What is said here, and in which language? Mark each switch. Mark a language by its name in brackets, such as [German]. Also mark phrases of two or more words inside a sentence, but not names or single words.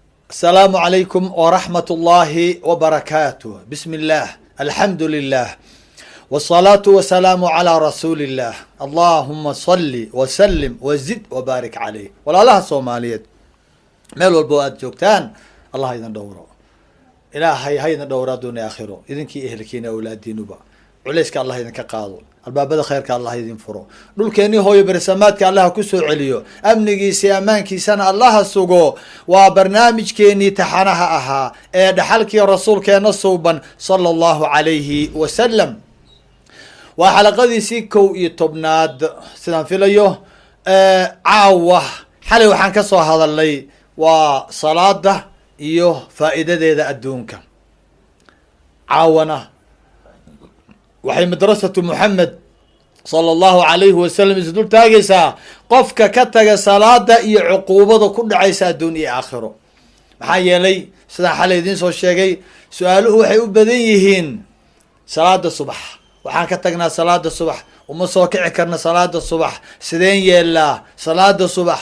[Arabic] السلام عليكم ورحمة الله وبركاته. بسم الله، الحمد لله، والصلاة والسلام على رسول الله. اللهم صل وسلم وزد وبارك عليه. [Somali] walaalaha Soomaaliyeed meel walbo aad joogtaan Allah idin dhowro. Ilaahay ha idin dhowro dunya aakhiro. Idinkii ehelkiina awlaadiinuba culayska Allah idinka qaado. albaabada khayrka Allah idin furo. dhulkeeni hooyo bersamaadka Allah ku soo celiyo. amnigiisa amaankiisana Allah sugo. waa barnaamijkeeni taxanaha ahaa ee dhaxalkii rasuulkeena suuban [Arabic] صلى الله عليه وسلم. [Somali] waa xalaqadiisii 11 sidaan filayo caawa xalay waxaan ka soo hadalnay waa salaada iyo faa'iidadeeda adduunka. caawana waxay madrasatu Muhammad [Arabic] صلى الله عليه وسلم [Somali] isdul taagaysaa qofka ka taga salaada iyo cuquubada ku dhacaysa adduun iyo aakhiro. maxaa yeelay sidaan xalay idiin soo sheegay su-aaluhu waxay u badan yihiin salaada subax. waxaan ka tagnaa salaada subax, uma soo kici karna salaada subax, sideen yeelaa salaada subax?